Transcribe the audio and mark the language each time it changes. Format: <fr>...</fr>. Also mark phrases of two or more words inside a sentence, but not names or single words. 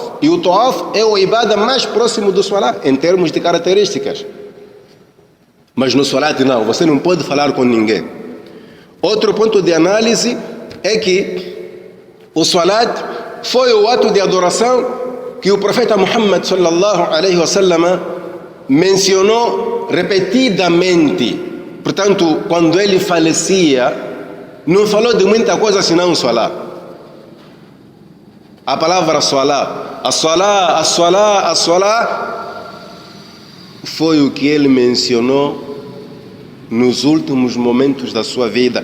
<pt>E o Tawaf é o ibada mais próximo do salat em termos de características. Mas no salat não, você não pode falar com ninguém. Outro ponto de análise é que o salat foi o ato de adoração que o profeta Muhammad</pt> <ar>صلى الله عليه وسلم</ar> <pt>mencionou repetidamente. Portanto, quando ele falecia, não falou de muita coisa senão o salat. A palavra salat, a salat, foi o que ele mencionou nos últimos momentos da sua vida.</pt>